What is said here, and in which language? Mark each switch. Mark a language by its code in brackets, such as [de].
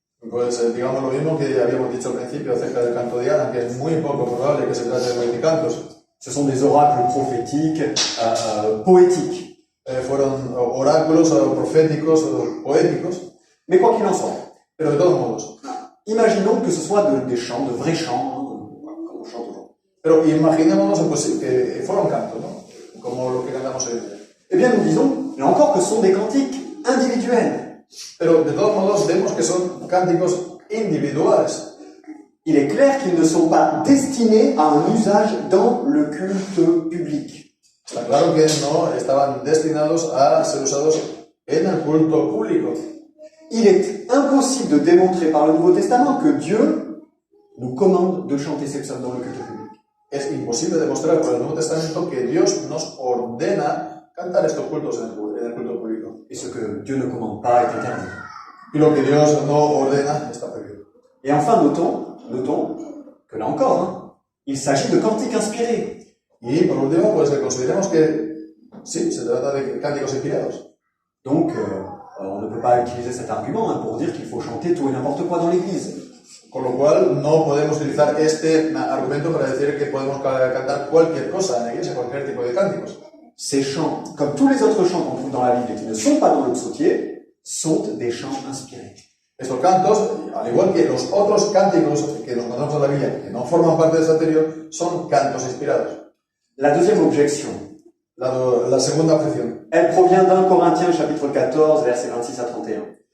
[es] Pues digamos lo mismo que habíamos dicho al principio acerca del canto de Ana, que es muy poco probable que se trate de cantos. [fr] Ce sont des oracles prophétiques, poétiques. [es] Fueron oráculos proféticos, poéticos. [fr] Mais quoi qu'il en soit. [es] Pero de todos modos. [fr] Imaginons que ce soit des chants, de vrais chants, comme on chante aujourd'hui. [es] Pero imaginémonos pues, que fueron cantos, ¿no? Como los que cantamos hoy en día. [fr] Eh bien, nous disons, là encore, que ce sont des cantiques individuels. [es] Pero de todos modos vemos que son cánticos individuales. [fr] Il est clair qu'ils ne sont pas destinés à un usage dans le culte public. [es] Está claro que no estaban destinados a ser usados en el culto público. [fr] Il est impossible de démontrer par le Nouveau Testament que Dieu nous commande de chanter ces psaumes dans le culte public. [es] Es imposible demostrar por el Nuevo Testamento que Dios nos ordena cantar estos cultos en el culto público. [fr] Et ce que Dieu ne commande pas est interdit. [es] Y lo que Dios no ordena está prohibido. [fr] Et enfin, notons que là encore, il s'agit de cantiques inspirés. [es] Y por último, pues consideremos que sí, se trata de cánticos inspirados. [fr] Donc, on ne peut pas utiliser cet argument pour dire qu'il faut chanter tout et n'importe quoi dans l'église. [es] Con lo cual, no podemos utilizar este argumento para decir que podemos cantar cualquier cosa en la iglesia, cualquier tipo de cánticos. [fr] Ces chants, comme tous les autres chants qu'on trouve dans la Bible et qui ne sont pas dans le psautier, sont des chants inspirés. [es] Estos cantos, al igual que los otros cánticos que nos encontramos en la Biblia, que no forman parte de este anterior, son cantos inspirados. [fr] La deuxième objection. [es] La segunda objeción. [fr] Elle provient d'un Corinthiens chapitre 14, versets 26 à 31.